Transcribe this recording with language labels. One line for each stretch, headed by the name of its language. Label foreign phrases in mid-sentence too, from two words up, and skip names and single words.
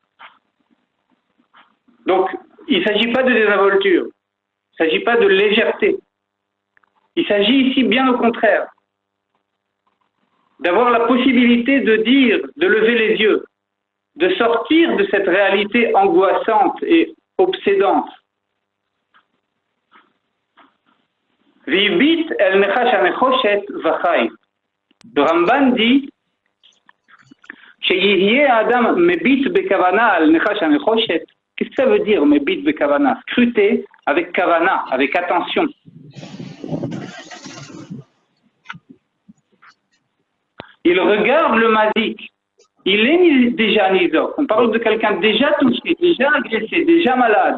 French: Donc, il ne s'agit pas de désinvolture. Il ne s'agit pas de légèreté. Il s'agit ici, bien au contraire, d'avoir la possibilité de dire, de lever les yeux, de sortir de cette réalité angoissante et obsédante.
Hebrew: והביט אל נחש הנחושת וחי.
French: Le Ramban dit
Hebrew: שיהיה אדם מביט בכוונה על נחש הנחושת.
French: Qu'est-ce que ça veut dire
Hebrew: מביט בכוונה?
French: Scruter avec kavana, avec attention. Il regarde le mazik. Il est déjà nizok. On parle de quelqu'un déjà touché, déjà agressé, déjà malade.